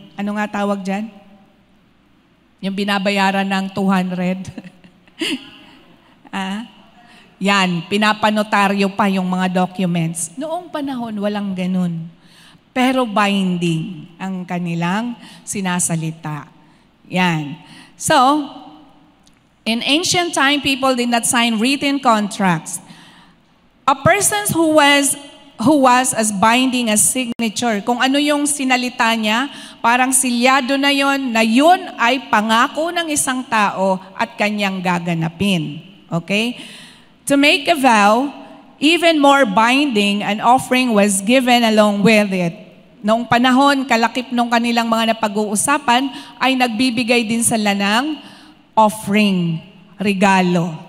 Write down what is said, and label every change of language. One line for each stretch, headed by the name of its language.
Filipino: Ano nga tawag dyan? Yung binabayaran ng 200. Yan, pinapanotaryo pa yung mga documents. Noong panahon, walang ganun. Pero binding ang kanilang sinasalita. Yan.
English: So, in ancient time, people did not sign written contracts.
Filipino: A person who was as binding as signature, kung ano yung sinalita niya, parang silyado na yun ay pangako ng isang tao at kanyang gaganapin. Okay?
English: To make a vow, even more binding, an offering was given along with it.
Filipino: noong panahon, kalakip nung kanilang mga napag-uusapan, ay nagbibigay din sila ng offering, regalo.